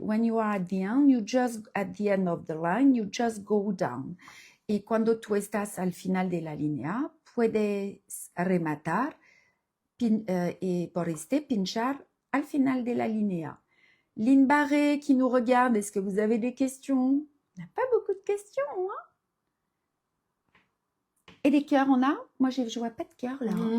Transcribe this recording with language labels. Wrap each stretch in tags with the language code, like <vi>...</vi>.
<en>When you are at the end, you just, at the end of the line, you just go down.</en> <es>Y cuando tú estás al final de la línea, puedes rematar y por pinchar al final de la línea.</es> <fr>Lynn Barré qui nous regarde, est-ce que vous avez des questions? On n'a pas beaucoup de questions, hein? Et des cœurs, on a? Moi, je vois pas de cœurs, là.</fr>